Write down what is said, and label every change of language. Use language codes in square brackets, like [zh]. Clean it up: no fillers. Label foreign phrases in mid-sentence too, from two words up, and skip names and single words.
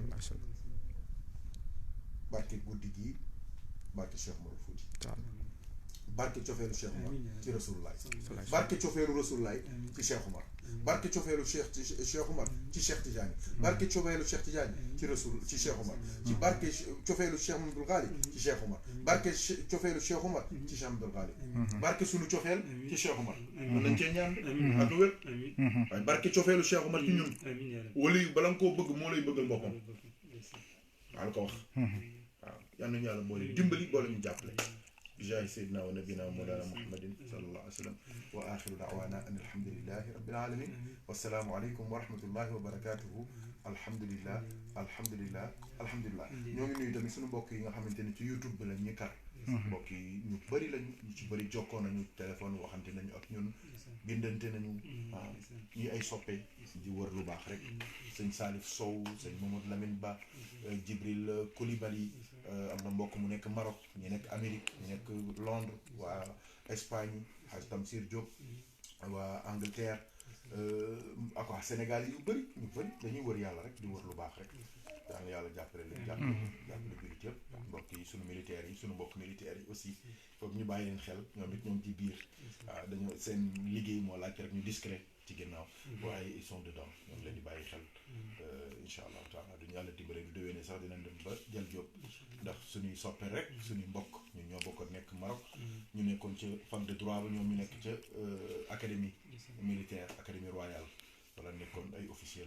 [wo] barke guddi gii barke Cheikh Mor Fouti barke cofeelu Cheikh Umar ci rasulullah barke cofeelu rasulullah ci Cheikh Umar barke cofeelu Cheikh Umar ci Cheikh Tidiane barke cofeelu Cheikh Tidiane ci rasul ci Cheikh Umar ci barke cofeelu Cheikh Abdoul Ghali ci Cheikh Umar barke cofeelu Cheikh Umar ci Cheikh Abdoul Ghali barke sunu cofeel ci Cheikh Umar mën nañ cee ñaan ak wér waaye barke cofeelu Cheikh Umar ci ñun wala yu bala nga koo bëgg moo lay bëggal boppam waa la ko wax waaw yal nañu yàlla boole dimbali boole ñu jàppale [ar] بجاه سيدنا ونبينا ومولانا محمد صلى الله عليه وسلم وآخر دعوانا أن الحمد لله رب العالمين والسلام عليكم ورحمة الله وبركاته الحمد لله الحمد لله الحمد لله [wo] ñoo ngi nuyu tamit suñu mbokk yi nga xamante ni ci YouTube bi lañ ñu kar mbokk yi ñu bëri lañ ñu ci bëri jokkoo nañu téléphone waxante nañu ak ñun bindante nañu waaw ñi ay soppe di wër lu baax rek sëñ Salif Sow sëñ Mamadou Lamine Ba Jibril Koulibaly am na mbokk mu nekk Maroc ñu nekk Amérique ñu nekk Londres waa Espagne Hadj Tamsir Diop waa Angleterre ak waa Sénégal yu bëri ñu bëri dañuy wër yàlla rek di wër lu baax rek yàlla yàlla jàppale leen jàppale jullit yëpp mbokk yi suñu militaires yi suñu mbokk militaires yi aussi foog ñu bàyyi leen xel ñoom it ñoom ci biir waaw dañoo seen liggéey moo laaj rek ñu discret ci ginnaaw waaye [fr] ils sont dedans [wo] ñoo ngi leen di bàyyi xel [ar] إن شاء الله تعالى [wo] duñu yàlla dimbale du déwénee sax dinañ dem ba jël jóob ndax suñuy soppe rek suñuy mbokk ñun ñoo bokk nekk Maroc ñu nekkoon ca [fr] fac de droit [wo] ba ñoom ñu nekk ca [fr] académie militaire académie royale [wo] wala nekkoon ay officier